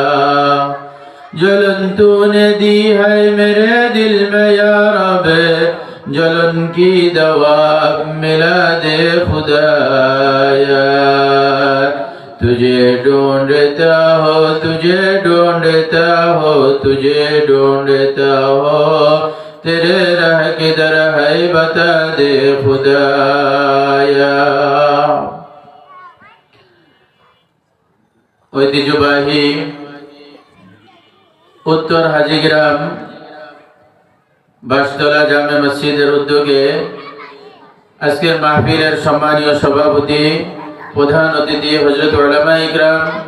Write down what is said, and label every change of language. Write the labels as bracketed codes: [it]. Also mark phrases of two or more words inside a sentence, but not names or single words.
[ur] جلن تو نے دی ہے میرے دل میں یا رب، جلن کی دوا ملا دے خدایا۔ تجھے ڈھونڈتا ہو، تجھے ڈھونڈتا ہو، تجھے ڈھونڈتا ہو، تیرے راہ کدھر ہے بتا دے خدایا۔ [bn] ঐতিহ্যবাহী উত্তর হাজীগ্রাম বাসতলা জামে মসজিদের উদ্যোগে আজকের মাহফিলের সম্মানীয় সভাপতি, প্রধান অতিথি হযরত উলামায়ে ইকরাম,